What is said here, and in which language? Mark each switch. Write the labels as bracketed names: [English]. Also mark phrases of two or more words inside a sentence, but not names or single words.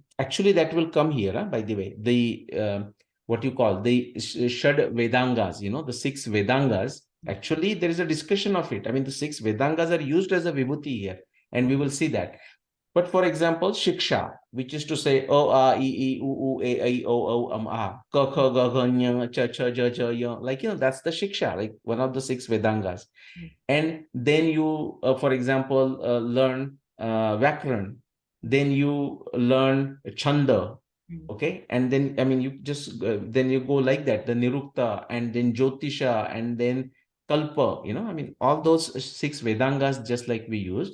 [English] Actually, that will come here, by the way. The what you call the Shad Vedangas, the 6 Vedangas. Actually, there is a discussion of it. I mean, the 6 Vedangas are used as a vibhuti here, and we will see that. But for example, shiksha, which is to say [Sanskrit] o, a, I, u, a, I, o, a, ka, kha, ga, gha, nya, cha, cha, ja, ja, ya. [English] Like, that's the shiksha, like one of the 6 Vedangas. And then you, for example, learn Vyakaran. Then you learn Chanda. Okay. And then, I mean, you just, then you go like that, the Nirukta and then Jyotisha and then Kalpa, I mean, all those 6 Vedangas, just like we use.